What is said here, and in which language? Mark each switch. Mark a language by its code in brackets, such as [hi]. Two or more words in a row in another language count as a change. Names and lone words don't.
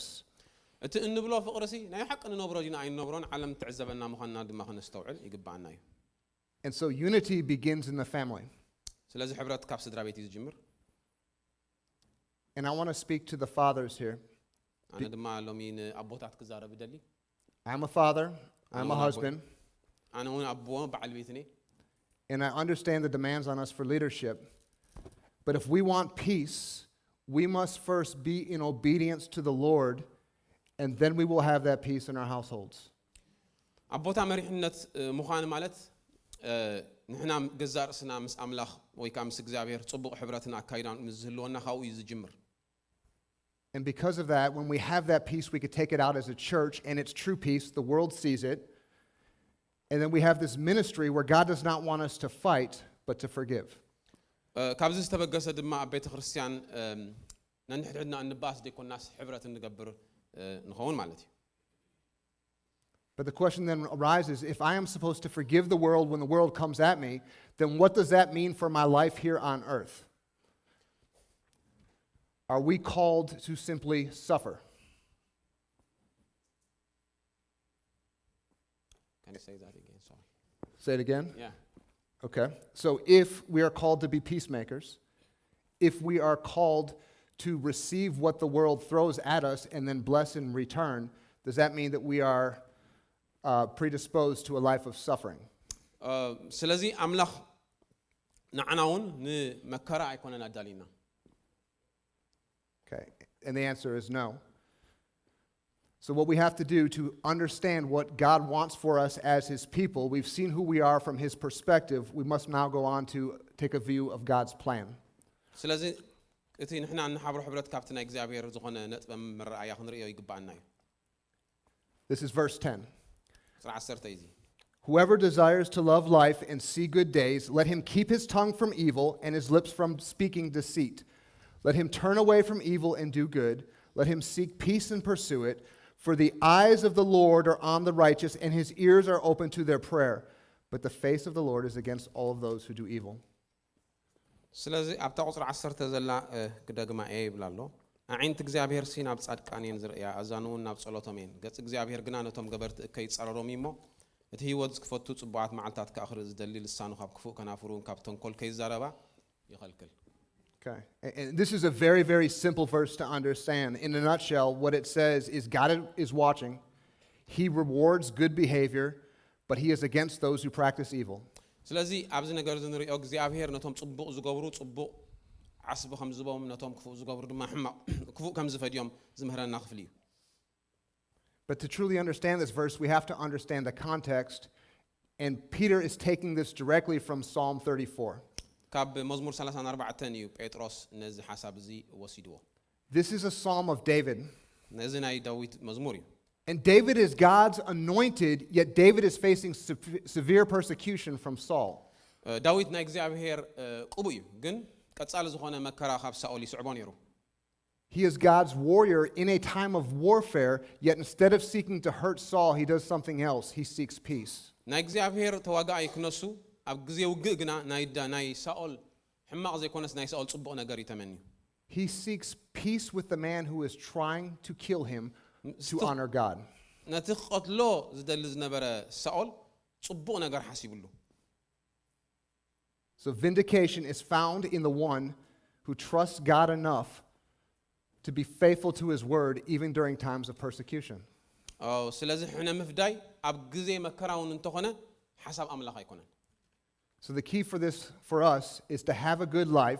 [ti] እቲ እንብሎ ፍቕርሲ ናይ ሓቂ ንነብሮ ዲና ኣይንነብሮን ዓለም ትዕዘበና ምዃንና ድማ ክንስተውዕል ይግባአና እዩ [en] And so unity begins in the family. [ti] ስለዚ ሕብረት ካብ ስድራ ቤት እዩ ዝጅምር [en] And I want to speak to the fathers here. [ti] ኣነ ድማ ሎሚ ንኣቦታት ክዛረብ ይደሊ [en] I'm a father, I'm a husband, [ti] ኣነ እውን ኣቦ በዓል ቤት እኔ [en] and I understand the demands on us for leadership. But if we want peace, we must first be in obedience to the Lord, and then we will have that peace in our households. [ti] ኣቦታ መሪሕነት ምዃን ማለት ንሕና ገዛእ ርእስና ምስ ኣምላኽ ወይ ከዓ ምስ እግዚኣብሔር ጽቡቕ ሕብረትን ኣካይዳን ምስ ዝህልወና ካብኡ እዩ ዝጅምር [en] And because of that, when we have that peace, we could take it out as a church, and it's true peace. The world sees it. And then we have this ministry where God does not want us to fight, but to forgive. [ti] ካብዚ ዝተበገሰ ድማ ኣብ ቤተ ክርስቲያን ነንሕድሕድና እንባስ ደይኮናስ ሕብረት እንገብር ንኸውን ማለት እዩ [en] But the question then arises, if I am supposed to forgive the world when the world comes at me, then what does that mean for my life here on earth? Are we called to simply suffer? Can you say that again? Sorry. Say it again? Yeah. Okay. So if we are called to be peacemakers, if we are called to receive what the world throws at us and then bless in return, does that mean that we are predisposed to a life of suffering? [ti] ስለዚ ኣምላኽ ንዓና እውን ንመከራ ኣይኮነን ኣዳሊና [en] Okay. And the answer is no. So what we have to do to understand what God wants for us as his people, we've seen who we are from his perspective, we must now go on to take a view of God's plan. [ti] ስለዚ እቲ ንሕና ንሓብሮ ሕብረት ካብቲ ናይ እግዚኣብሔር ዝኾነ ነጥበ ምርኣያ ክንሪኦ ይግባአና እዩ [en] This is verse 10. Whoever desires to love life and see good days, let him keep his tongue from evil and his lips from speaking deceit. Let him turn away from evil and do good. Let him seek peace and pursue it. For the eyes of the Lord are on the righteous, and his ears are open to their prayer. But the face of the Lord is against all of those who do evil. [ti] ስለዚ ኣብታ ቁፅሪ 10 ዘላ ክደግማ እየ ይብላ ኣሎ ኣዒንቲ እግዚኣብሔር ሲ ናብ ጻድቃን እየን ዝርእያ ኣዛኑ እውን ናብ ጸሎቶም እየን ገጽ እግዚአብሔር ግና ነቶም ገበርቲ እከይ ጸረሮም እሞ እቲ ህይወት ዝክፈቱ ጽቡዓት መዓልታት ከኣኽሪ ዝደሊ ልሳኑ ካብ ክፉእ ከናፍሩን ካብ ተንኮል ከይዛረባ ይኸልክል [en] Okay. And this is a very, very simple verse to understand. In a nutshell, what it says is God is watching. He rewards good behavior, but he is against those who practice evil. [ti] ስለዚ ኣብዚ ነገር ዝንሪኦ እግዚአብሔር ነቶም ጽቡቕ ዝገብሩ ጽቡቕ ዓስቢ ከም ዝቦም ነቶም ክፉእ ዝገብሩ ድማ ሕማቕ ክፉእ ከም ዝፈድዮም ዝምህረና ክፍል እዩ [en] But to truly understand this verse, we have to understand the context. And Peter is taking this directly from Psalm 34. [ti] ካብ መዝሙር 34 እዩ ጴጥሮስ ነዚ ሓሳብ እዚ ወሲድዎ [en] This is a psalm of David. [ti] ነዚ ናይ ዳዊት መዝሙር እዩ [en] And David is God's anointed, yet David is facing severe persecution from Saul. [ti] ዳዊት ናይ እግዚአብሔር ቅቡእ እዩ ግን ቀጻሊ ዝኾነ መከራ ካብ ሳኦል ይስዕቦ ነይሩ [en] He is God's warrior in a time of warfare, yet instead of seeking to hurt Saul, he does something else. He seeks peace. [ti] ናይ እግዚአብሔር ተዋጋኢ ክነሱ ኣብ ግዜ ውግእ ግና ናይ ሳኦል ሕማቕ ዘይኮነስ ናይ ሳኦል ጽቡቕ ነገር ይተመንዩ [en] He seeks peace with the man who is trying to kill him to honor God. [ti] ነቲ ቐትሎ ዝደሊ ዝነበረ ሳኦል ጽቡቕ ነገር ሓሲብሉ [en] So vindication is found in the one who trusts God enough to be faithful to his word even during times of persecution. [ti] ስለዚ ሕነ ምፍዳይ ኣብ ግዜ መከራውን እንተኾነ ሓሳብ ኣምላኽ ኣይኮነን [en] So the key for us is to have a good life.